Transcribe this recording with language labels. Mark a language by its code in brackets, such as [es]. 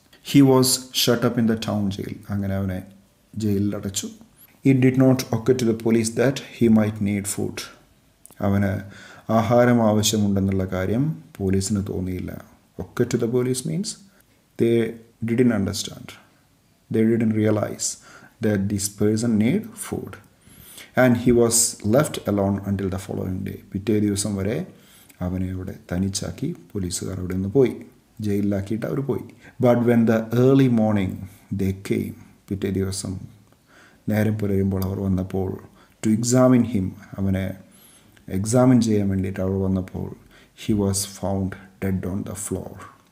[en] He was shut up in the town jail. [ml] അങ്ങനെ അവനെ ജയിലിൽ അടച്ചു. [en] It did not occur to the police that he might need food. [ml] അവന് ആഹാരം ആവശ്യമുണ്ടെന്നുള്ള കാര്യം പോലീസിന് തോന്നിയില്ല. [en] Occur to the police means they didn't understand. They didn't realize that this person need food. And he was left alone until the following day. [ml] പിറ്റേ ദിവസം വരെ അവനെ അവിടെ തനിച്ചാക്കി പോലീസുകാർ അവിടെ നിന്ന് പോയി. ജയിലിലാക്കിയിട്ട് അവർ പോയി. [en] But when the early morning they came. [ml] പിറ്റേ ദിവസം നേരം പുലരുമ്പോൾ അവർ വന്നപ്പോൾ [en] To examine him. [ml] അവനെ എക്സാമിൻ ചെയ്യാൻ വേണ്ടിയിട്ട് അവർ വന്നപ്പോൾ [en] He was found dead on the floor.